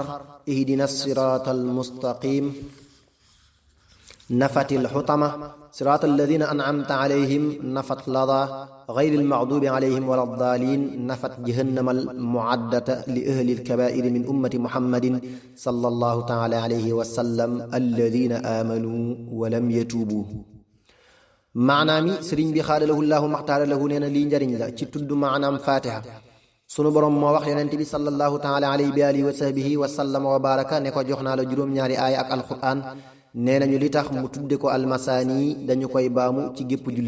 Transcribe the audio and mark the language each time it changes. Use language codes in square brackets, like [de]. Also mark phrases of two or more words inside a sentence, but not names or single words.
[ar] اهدنا الصراط المستقيم. نفت الحطمة. صراط الذين أنعمت عليهم. نفت لظى غير المغضوب عليهم ولا الضالين. نفت جهنم المعدة لأهل الكبائر من أمة محمد صلى الله تعالى عليه وسلم الذين آمنوا ولم يتوبوا. [wo] maanaam mi sëriñ bi [ar] خادله الله مختار له [wo] nee na lii njariñ la ci tudd maanaam fatiha. sunu borom moo wax yonent bi [ar] صلى الله تعالى عليه بآله وصحبه وسلم وبارك [wo] ne ko jox naa la juróom-ñaari aaya ak alquran. nee nañu li tax mu tudde ko almasaani dañu koy baamu ci gépp julli.